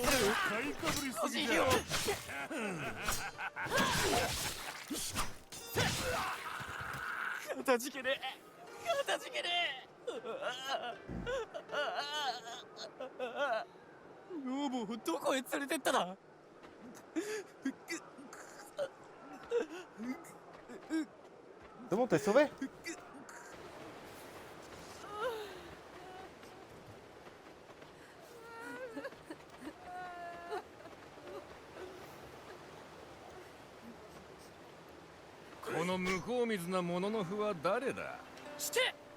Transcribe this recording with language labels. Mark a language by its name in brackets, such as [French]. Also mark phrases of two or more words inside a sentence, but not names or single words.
[Japanese] 買いかぶりすぎじゃ。おじいをかたじけねえ、かたじけねえ。女房をどこへ連れてっただ。 [French] C'est bon, t'es sauvé? [Japanese] この向こう水なもののふは誰だ。して。